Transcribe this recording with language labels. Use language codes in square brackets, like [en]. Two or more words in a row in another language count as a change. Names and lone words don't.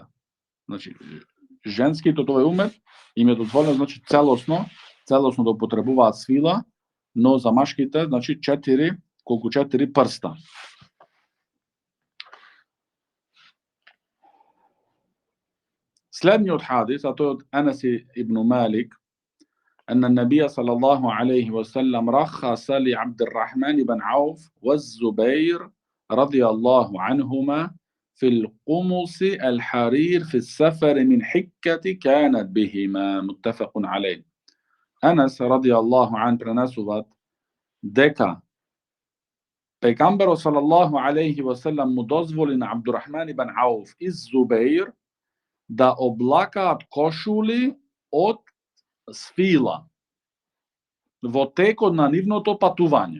[mk] Значи женските од овој умет им е дозволено значи целосно да употребуваат свила, но за машките значи 4 прста. Следниот хадис, а тој од Анас ибн Малик, [ar] أن النبي صلى الله عليه وسلم رخص لعبد الرحمن بن عوف والزبير رضي الله عنهما في القمص الحرير في السفر من حكة كانت بهما متفق عليه. أنس رضي الله عنه [mk] prenasуваат дека пегамберот [ar] صلى الله عليه وسلم [mk] му дозволи на Абдурахман ибн Ауф и Зубеир да облакаат кошули од свила во текот на нивното патување.